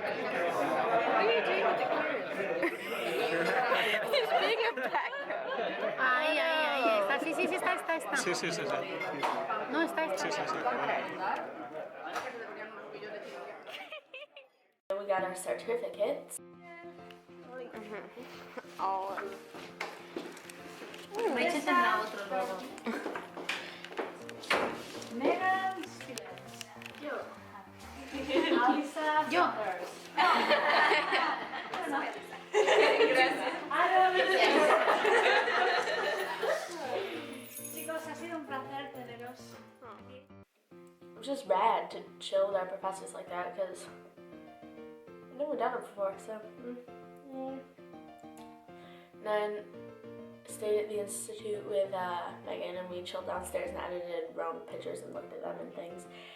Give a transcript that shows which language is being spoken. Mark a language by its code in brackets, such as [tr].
[en] What are you doing with the carrot? It's big and background. [es] Ay, está, sí, está. Sí, sí, sí, sí. No, está. Sí, sí, sí. [en] We got our certificates. Oh. [es] Meche tendrá otro luego. [en] Megan Stevens. Alisa Yo. Sanders. [es] Chicos, ha sido un placer teneros aquí. [en] It was just rad to chill with our professors like that because I've never done it before, so. And then stayed at the Institute with Megan, and we chilled downstairs and edited Rome pictures and looked at them and things.